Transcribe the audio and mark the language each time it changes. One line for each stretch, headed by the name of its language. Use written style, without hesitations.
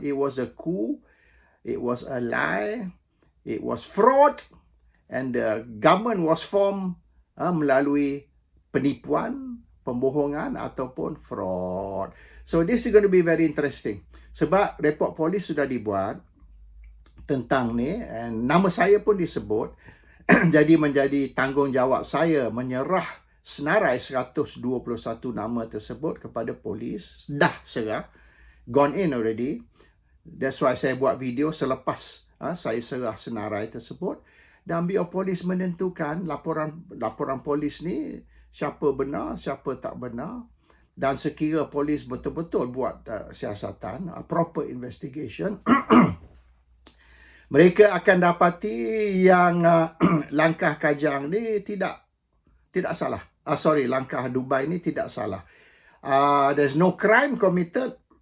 English: It was a coup, it was a lie, it was fraud, and the government was formed
Malay: melalui penipuan, pembohongan ataupun
English: fraud. So this is going to be very interesting.
Malay: Sebab report polis sudah dibuat tentang ni, and nama saya pun disebut. Jadi menjadi tanggungjawab saya menyerah senarai 121 nama tersebut kepada polis. Dah serah,
English: gone in already. That's why
Malay: saya buat video selepas saya serah senarai tersebut. Dan biar polis menentukan laporan polis ni siapa benar, siapa tak benar. Dan sekira polis betul-betul buat siasatan,
English: proper investigation,
Malay: mereka akan dapati yang langkah Kajang ni tidak salah. Langkah Dubai ni tidak salah.
English: There's no crime committed.